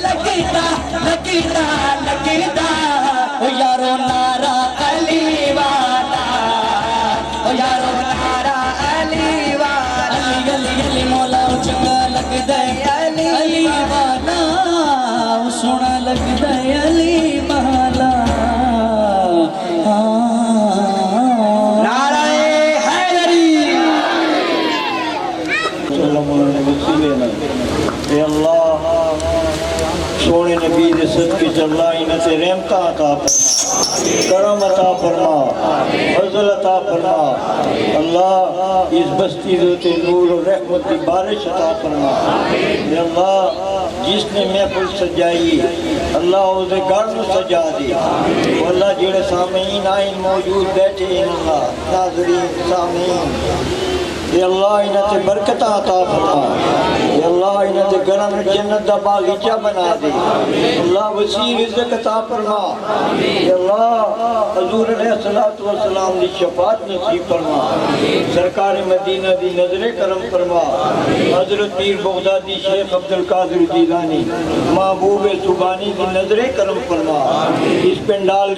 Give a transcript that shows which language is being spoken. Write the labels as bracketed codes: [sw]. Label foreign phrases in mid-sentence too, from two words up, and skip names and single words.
[pa] لگدا لگدا لگدا او یارو نعرہ علی والا او یارو نعرہ علی والا علی علی علی مولا چنگا لگدا علی علی والا سونا لگدا علی والا سونے نبی دے صدقے اللہ انہاں تے رحمت عطا فرما کرم عطا فرما فضل عطا فرما [ur] اللہ اس بستی تے نور و رحمت کی بارش عطا فرما اے اللہ جس نے محفل سجائی اللہ اس گھر کو سجا دے اللہ جڑے سامعین آئین موجود [pa] بیٹھے ہیں اللہ ناظرین سامعین اے اللہ انہاں تے برکت عطا فرما اے اللہ انہاں تے گھروں جنت دا باغیچہ بنا دے اللہ وسیع رزق عطا فرما اے اللہ حضور [ar] علیہ الصلوۃ والسلام [pa] دی شفاعت نصیب فرما سرکار مدینہ دی نظر کرم فرما حضرت پیر بغدادی شیخ عبد القادر جیلانی محبوب سبحانی دی نظر کرم فرما اس پنڈال